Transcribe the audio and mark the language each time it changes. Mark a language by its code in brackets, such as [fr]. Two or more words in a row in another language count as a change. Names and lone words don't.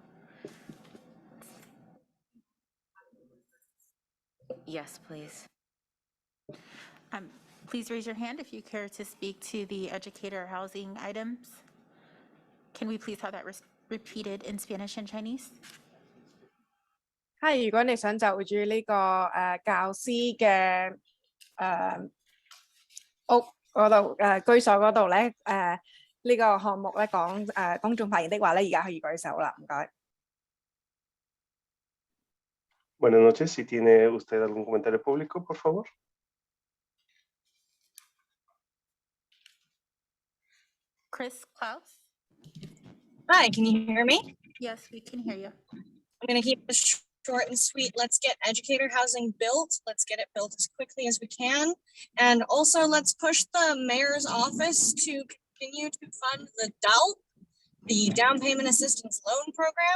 [en] Yes, please. Please raise your hand if you care to speak to the educator housing items. Can we please have that repeated in Spanish and Chinese? [yue] 係，如果你想就住呢個教師嘅屋嗰度居所嗰度咧呢個項目咧講公眾發言的話咧，而家可以舉手啦，唔該。 [es] Buenas noches, si tiene usted algún comentario público, por favor. [en] Chris Klaus? Hi, can you hear me? Yes, we can hear you. I'm going to keep this short and sweet. Let's get educator housing built. Let's get it built as quickly as we can. And also let's push the mayor's office to continue to fund the DALP, the Down Payment Assistance Loan Program.